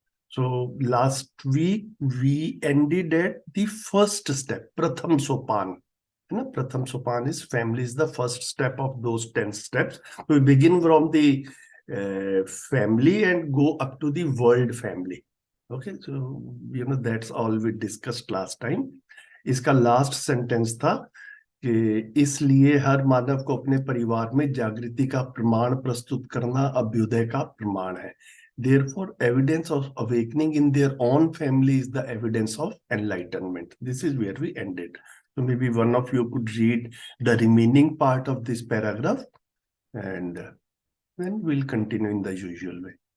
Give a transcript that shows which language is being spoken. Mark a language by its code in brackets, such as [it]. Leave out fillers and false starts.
[en] So last week we ended at the first step, Pratham Sopan. Pratham Sopan is family is the first step of those 10 steps. So we begin from the family and go up to the world family. Okay, so that's all we discussed last time. [hi] इसका last sentence था कि इसलिए हर मानव को अपने परिवार में जागृति का प्रमाण प्रस्तुत करना अभ्युदय का प्रमाण है. [en] Therefore, evidence of awakening in their own family is the evidence of enlightenment. This is where we ended. So maybe one of you could read the remaining part of this paragraph and then we'll continue in the usual way.